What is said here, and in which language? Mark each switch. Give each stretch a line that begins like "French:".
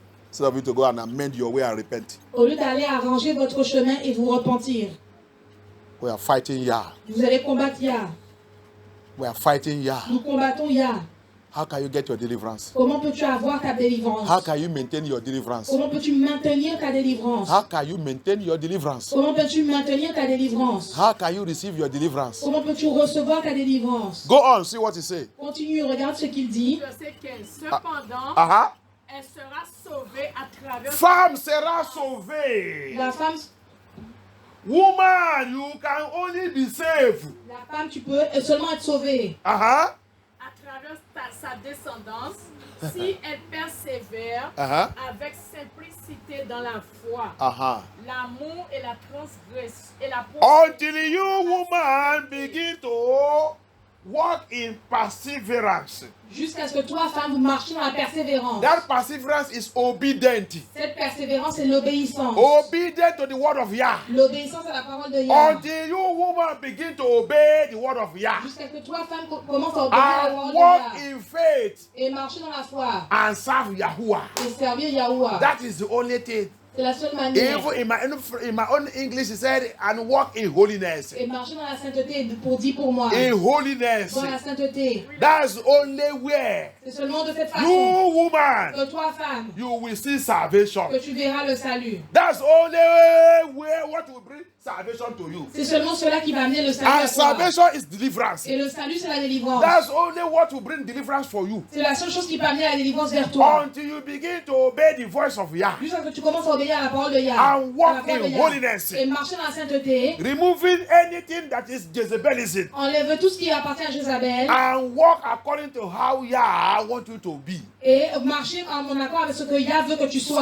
English: Instead of you to go and amend your way and repent,
French: Au lieu d'aller arranger votre chemin et vous repentir,
English: we are fighting Yah.
French: vous allez combattre Yah.
English: We are fighting Yah.
French: Nous combattons Yah.
English: How can you get your deliverance?
French: Comment peux-tu avoir ta délivrance?
English: How can you maintain your deliverance?
French: Comment peux-tu maintenir ta délivrance?
English: How can you maintain your deliverance?
French: Comment peux-tu maintenir ta délivrance?
English: How can you receive your deliverance?
French: Comment peux-tu recevoir ta délivrance?
English: Go on, see what he say.
French: Continue, regarde ce qu'il dit. Verset 15. Cependant, elle sera sauvée à travers... Femme sera sauvée. La femme,
English: Woman, you can only be saved.
French: la femme, tu peux seulement être sauvée. à travers sa descendance, si elle persévère avec simplicité dans la foi, l'amour et la transgression et la
English: Until you, woman, begin to walk in perseverance.
French: Jusqu'à ce que toi, femme, vous marchiez dans la persévérance.
English: That perseverance is obedient.
French: Cette persévérance, c'est l'obéissance.
English: Obedient to the word of Yah.
French: L'obéissance à la parole de Yah.
English: Until you, woman, begin to obey the word of Yah.
French: Jusqu'à ce que toi, femme, commences à obéir la
English: And
French: parole de
English: walk
French: Yah.
English: in faith.
French: Et marcher dans la foi.
English: And serve Yahuwah.
French: Et servir Yahuwah.
English: That is the only thing
French: C'est la seule manière.
English: Even in my own English, he said, and walk in holiness.
French: Et marcher dans la sainteté pour moi.
English: In holiness.
French: Dans la sainteté.
English: That's only where
French: C'est seulement de cette façon.
English: you, woman,
French: Que toi, femme,
English: you will see salvation.
French: que tu verras le salut.
English: That's only where what will bring salvation to you.
French: C'est seulement cela qui va amener le salut à
English: And
French: toi.
English: salvation is deliverance.
French: Et le salut, c'est la délivrance.
English: That's only what will bring deliverance for you.
French: C'est la seule chose qui peut amener la délivrance vers toi.
English: Until you begin to obey the voice of Yah.
French: Jusqu'à ce que tu commences à obéir à la parole de Yah.
English: And walk
French: À la parole de
English: in
French: Yah.
English: holiness.
French: Et marcher dans la sainteté.
English: Removing anything that is Jezebelism.
French: Enlève tout ce qui appartient à Jézabel.
English: And walk according to how Yah wants you to be.
French: Et marcher en accord avec ce que Yah veut que tu sois.